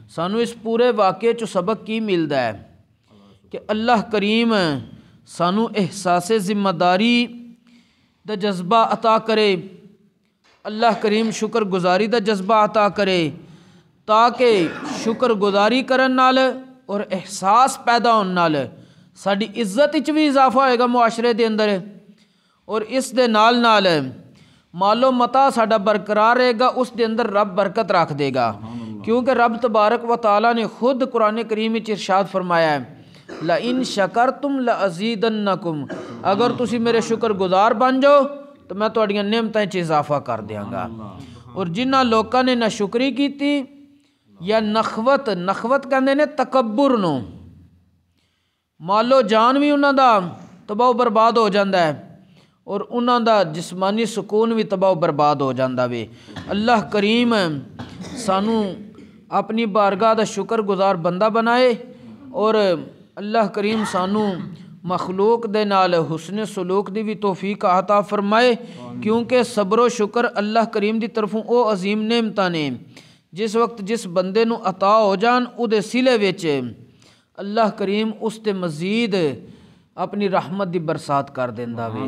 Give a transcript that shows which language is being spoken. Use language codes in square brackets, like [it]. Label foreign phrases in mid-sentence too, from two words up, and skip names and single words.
[pa] سانو اس پورے واقعے چو سبق کی ملتا ہے کہ اللہ کریم سانو احساس ذمہ داری دا جذبہ عطا کرے، اللہ کریم شکر گزاری دا جذبہ عطا کرے تاکہ شکر گزاری کرن نال اور احساس پیدا ہون نال ساڈی عزت وچ بھی اضافہ ہوئے گا معاشرے دے اندر، اور اس دے نال نال مال و متا ساڈا برقرار رہے گا، اس دے اندر رب برکت رکھ دے گا، کیونکہ رب تبارک و تعالیٰ نے خود قرآن کریم وچ ارشاد فرمایا ہے [ar] لَإِن شَكَرْتُمْ لَأَزِيدَنَّكُمْ، [pa] اگر تسی میرے شکر گزار بن جاؤ تو میں تہاڈیاں نعمتاں وچ اضافہ کر دیاں گا۔ اور جنہاں لوکاں نے ناشکری کیتی یا نخوت کہندے نے تکبر نو، مالو جان بھی انہاں دا تباہ و برباد ہو جاندا ہے اور انہاں دا جسمانی سکون بھی تباہ و برباد ہو جاندا وے۔ اللہ کریم سانو اپنی بارگاہ دا شکر گزار بندہ بنائے، اور اللہ کریم سانو مخلوق دے نال حسن سلوک دی بھی توفیق عطا فرمائے، کیونکہ صبر و شکر اللہ کریم دی طرفوں او عظیم نعمتاں نے جس وقت جس بندے نو عطا ہو جان او دے سلے وچ اللہ کریم اس تے مزید اپنی رحمت دی برسات کر دیندا وے۔